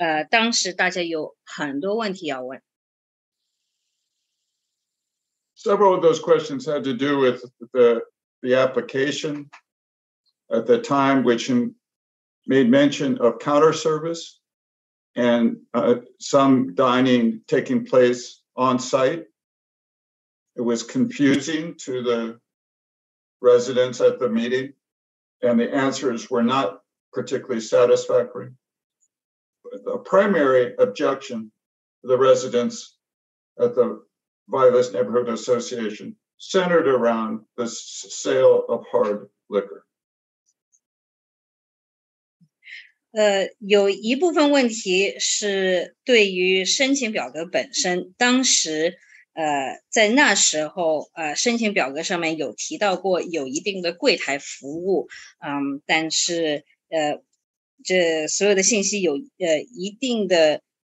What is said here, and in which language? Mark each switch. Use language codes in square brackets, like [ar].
[zh] 当时大家有很多问题要问。 [en] Several of those questions had to do with the application at the time, which made mention of counter service and some dining taking place on site. It was confusing to the residents at the meeting, and the answers were not particularly satisfactory. The primary objection to the residents at the Vilas Neighborhood Association centered around the sale of hard liquor. [zh] 有一部分问题是对于申请表格本身，当时在那时候申请表格上面有提到过有一定的柜台服务，但是这所有的信息有一定的